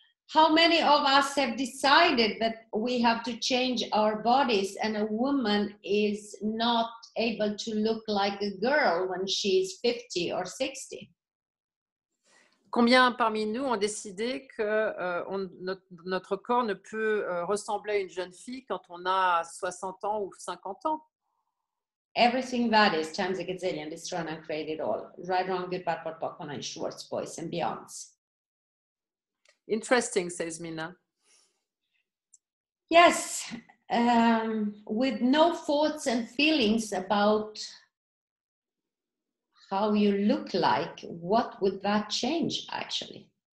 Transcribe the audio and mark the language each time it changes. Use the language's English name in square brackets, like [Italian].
[English] How many of us have decided that we have to change our bodies and a woman is not able to look like a girl when she's 50 or 60? [French] Combien parmi nous ont décidé que notre corps ne peut ressembler à une jeune fille quand on a 60 ans ou 50 ans? [English] Everything that is times a gazillion, destroy and create it all. Right, wrong, good, bad, what, and Schwartz, boys and beyonds. Interesting, says Mina. Yes, with no thoughts and feelings about how you look like, what would that change actually?